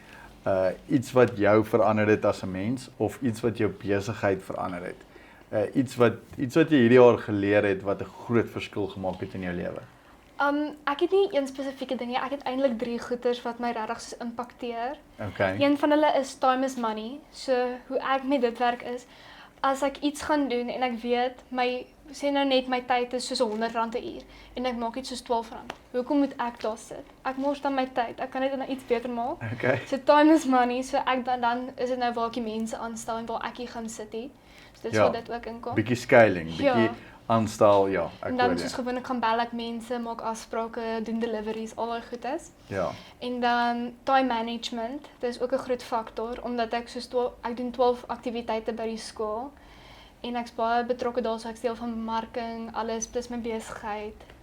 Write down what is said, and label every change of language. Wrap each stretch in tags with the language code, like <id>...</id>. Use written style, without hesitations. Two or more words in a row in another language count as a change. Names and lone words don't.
<af>Iets wat jou verander het as 'n mens, of iets wat jou besigheid verander het? Iets wat jy hierdie jaar geleer het wat 'n groot verskil gemaak het in jou lewe? Ek het nie een spesifieke ding nie. Ek het eintlik 3 goeters wat my regtig so impakteer. Okay. Een van hulle is</af> <en>time is money.</en> <af>So hoe ek met dit werk is, as ek iets gaan doen en ek weet sê nou net my tyd is soos R100 'n uur en ek maak iets soos R12. Hoekom moet ek daar sit? Ek mors dan my tyd. Ek kan dit nou iets beter maak. Okay.</af> <en>So time is money.</en> <af>So ek dan is dit nou waar ek die mense aanstel en waar ek hier gaan sit hier. So dit sal dit ook inkom. Bietjie scaling, bietjie aanstel, ja, ek en dan soos gewoonlik gaan bel ek mense, maak afsprake, doen deliveries, al daai goed is. Ja. En dan</af> <en>time management,</en> <af>dit is ook 'n groot faktor omdat ek ek doen 12 aktiwiteite by die skool en ek's baie betrokke daar, so ek deel van bemarking, alles plus my besigheid.</af>